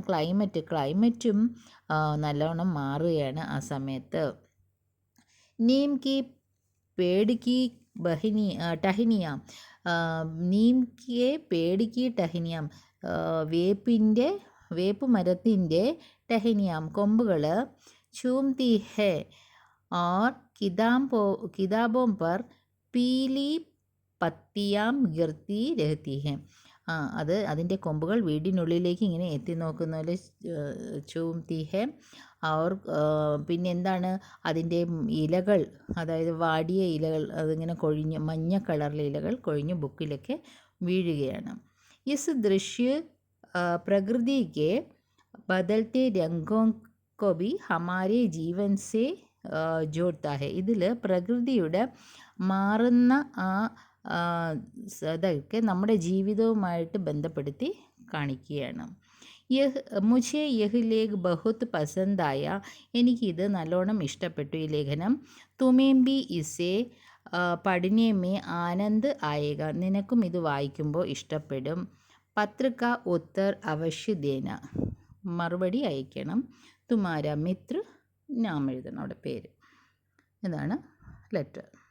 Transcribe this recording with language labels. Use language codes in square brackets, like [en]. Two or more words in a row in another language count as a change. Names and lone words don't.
[ml] ക്ലൈമറ്റും നല്ലവണ്ണം മാറുകയാണ് ആ സമയത്ത്. [hi] नीम की पेड़ की टहनियाँ, नीम के पेड़ की टहनियाँ, [ml] വേപ്പ് മരത്തിൻ്റെ ടെഹനിയാം, കൊമ്പുകൾ. [hi] चूमती है और किताबों पर पीली पत्तियाँ गिरती रहती है, [ml] അതിൻ്റെ കൊമ്പുകൾ വീടിനുള്ളിലേക്ക് ഇങ്ങനെ എത്തി നോക്കുന്ന പോലെ [hi] चूमती है. [ml] അവർ പിന്നെ എന്താണ്? അതിൻ്റെ ഇലകൾ, അതായത് വാടിയ ഇലകൾ, അതിങ്ങനെ കൊഴിഞ്ഞ് മഞ്ഞ കളറിലെ ഇലകൾ കൊഴിഞ്ഞ് ബുക്കിലൊക്കെ വീഴുകയാണ്. [hi] इस दृश्य प्रकृति के बदलते रंगों को भी हमारे जीवन से जोड़ता है, [ml] ഇതിൽ പ്രകൃതിയുടെ മാറുന്ന അതൊക്കെ നമ്മുടെ ജീവിതവുമായിട്ട് ബന്ധപ്പെടുത്തി കാണിക്കുകയാണ്. [hi] മുझे यह लेख बहुत पसंद आया, [ml] എനിക്കിത് നല്ലോണം ഇഷ്ടപ്പെട്ടു ഈ ലേഖനം. [hi] तुम्हें भी इसे पढ़ने में आनंद आएगा, [ml] നിനക്കും ഇത് വായിക്കുമ്പോൾ ഇഷ്ടപ്പെടും. [hi] पत्र का उत्तर अवश्य देना, [ml] മറുപടി അയക്കണം. [hi] तुम्हारा मित्र, [ml] നാം എഴുതണം, അവിടെ പേര്. ഇതാണ് ലെറ്റർ.